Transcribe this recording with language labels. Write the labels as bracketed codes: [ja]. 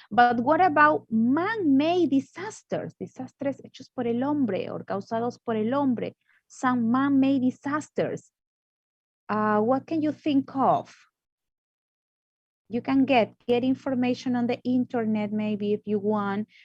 [en] But what about man-made disasters? [es] Desastres hechos por el hombre or causados por el hombre. [en] Some man-made disasters. What can you think of? You can get information on the internet, maybe if you want.